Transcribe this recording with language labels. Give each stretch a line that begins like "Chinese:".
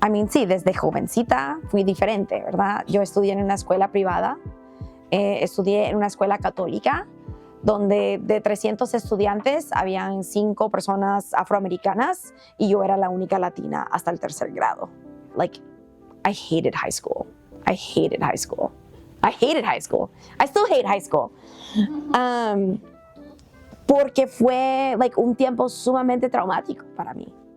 Spanish: Sí, desde jovencita fui diferente, ¿verdad? Yo estudié en una escuela privada, estudié en una escuela católica, donde de 300 estudiantes habían 5 personas afroamericanas y yo era la única latina hasta el 3er grado.
English: Like, I hated high school. I hated high school. I hated high school. I still hate high school.
Spanish: Porque fue un tiempo sumamente traumático para mí.